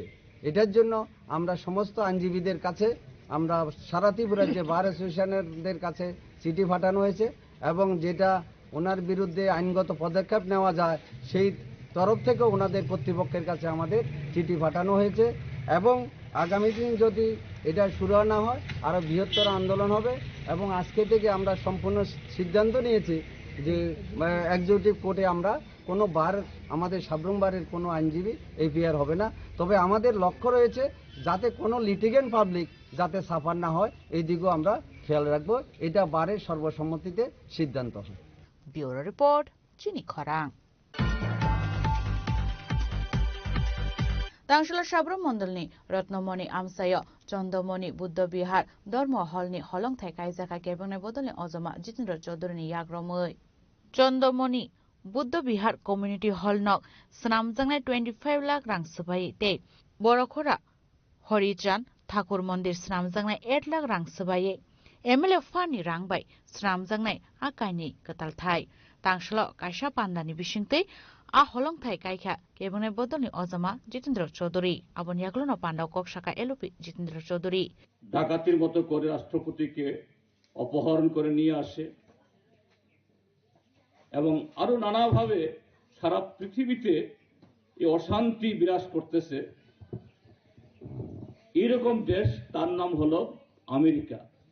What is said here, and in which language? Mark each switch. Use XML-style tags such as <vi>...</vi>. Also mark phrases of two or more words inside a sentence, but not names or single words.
<bn>এটার জন্য আমরা সমস্ত আইনজীবীদের কাছে আমরা সারা ত্রিপুরার যে</bn> <en>bar association</en> <bn>কাছে চিঠি পাঠানো হয়েছে এবং যেটা ওনার বিরুদ্ধে আইনগত পদক্ষেপ নেওয়া যায় সেই তরফ থেকে ওনাদের কর্তৃপক্ষের কাছে আমাদের চিঠি পাঠানো হয়েছে এবং আগামী দিন যদি এটা শুরু না হয় আরও বৃহত্তর আন্দোলন হবে এবং আজকে থেকে আমরা সম্পূর্ণ সিদ্ধান্ত নিয়েছি যে</bn> <en>executive court</en> <bn>আমরা কোনো বার আমাদের সাবরুম বারের কোনো আইনজীবী এফআইআর হবে না। তবে আমাদের লক্ষ্য রয়েছে যাতে কোনো</bn> <en>litigant public</en> <bn>যাতে সাফার না হয় এই দিকেও আমরা খেয়াল রাখবো। এটা বারের সর্বসম্মতিতে সিদ্ধান্ত হয়।</bn> <en>bureau report</en> <trp>চিনি খরাং तांगशला साब्रम मण्डलनि रत्नमणि आमसाय चन्दमणि बुद्ध बिहार धर्म हलनि हलंथाय कायजाका केबंनाय बदलनि अजमा जितेन्द्र चौधरीनि याग्रमै चन्दमणि बुद्ध बिहार</trp> <en>community hall</en> <trp>नक स्नामजांनाय 25 लाख रां सबाय ते बरखरा हरिचान ठाकुर मन्दिर स्नामजांनाय 8 लाख रां सबाय एमएलए फानि रांबाय स्नामजांनाय आकाइनि कतालथाय तांगशला कायसा पान्दानि बिसिंतै आ हलंथाय कायखा केबंनाय बदलनि अजमा जितेन्द्र चौधरी आबन याग्लन पांडाव कक्साका एलपी जितेन्द्र चौधरी</trp> <bn>ডাকাতির মতো করে রাষ্ট্রপতিকে অপহরণ করে নিয়ে আসে এবং আরো নানাভাবে সারা পৃথিবীতে এই অশান্তি বিরাজ করতেছে। এরকম দেশ তার নাম হলো আমেরিকা।</bn>